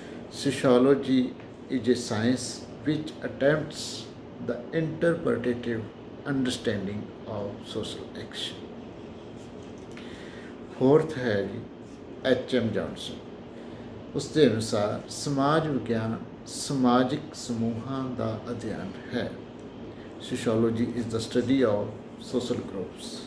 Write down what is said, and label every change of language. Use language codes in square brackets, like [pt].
[en] Sociology is a science which attempts the interpretative understanding of social action. Fourth है जी H.M. Johnson. [pa] ਉਸ ਦੇ ਅਨੁਸਾਰ ਸਮਾਜ ਵਿਗਿਆਨ ਸਮਾਜਿਕ ਸਮੂਹਾਂ ਦਾ ਅਧਿਐਨ ਹੈ। [en] Sociology is the study of social groups.